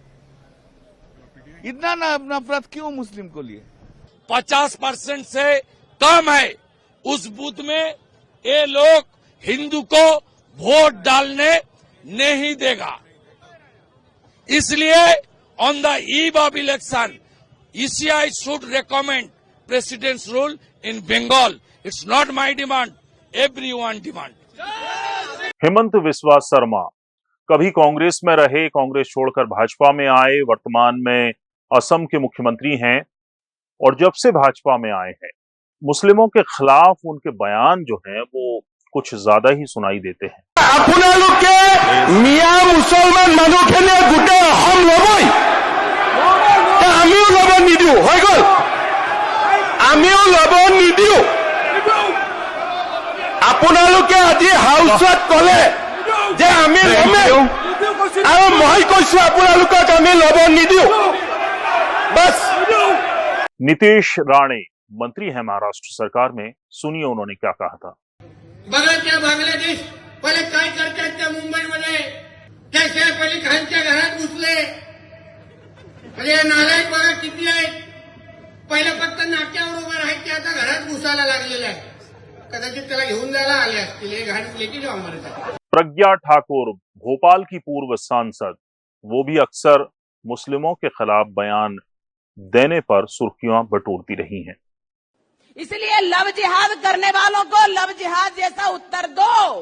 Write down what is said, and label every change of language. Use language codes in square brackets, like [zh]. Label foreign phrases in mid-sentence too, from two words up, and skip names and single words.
[hi] इतना नफरत क्यों मुस्लिम को लिए? 50% से कम है उस बूथ में ये लोग हिंदू को वोट डालने नहीं देगा। [en] इसलिए on the eve of election ECI should recommend president's rule in Bengal. It's not my demand, everyone demand. [hi] हेमंत बिस्वा शर्मा कभी कांग्रेस में रहे, कांग्रेस छोड़कर भाजपा में आए, वर्तमान में असम के मुख्यमंत्री हैं और जब से भाजपा में आए हैं मुस्लिमों के खिलाफ उनके बयान जो हैं वो कुछ ज्यादा ही सुनाई देते हैं। [as] আপোনালোকে মিয়া মুছলমান মানুহখিনিয়ে গোটেই অসম ল'বই, আমিও ল'ব নিদিও, হৈ গ'ল, আমিও ল'ব নিদিও। আপোনালোকে আজি হাউচত ক'লে যে আমি ল'মেই, আৰু মই কৈছো আপোনালোকক আমি ল'ব নিদিও। [hi] बस। नीतीश राणे मंत्री है महाराष्ट्र सरकार में, सुनिए उन्होंने क्या कहा था। [mr] बघा बांगलादेश पहिले काय करतात त्या मुंबईमध्ये, कसे पहिले खानच्या घरात घुसले, म्हणजे नालायक बघा किती आहेत, पहिले फक्त नाक्यावर उभं राहायचे, आता घरात घुसायला लागलेले आहे। कदाचित त्याला घेऊन जायला आले असतील, [hi] हे घाट लेके जाओ हमारे साथ। प्रज्ञा ठाकुर भोपाल की पूर्व सांसद, वो भी अक्सर मुस्लिमों के खिलाफ बयान देने पर सुर्खियां बटोरती रही हैं। इसलिए लव जिहाद करने वालों को लव जिहाद जैसा उत्तर दो।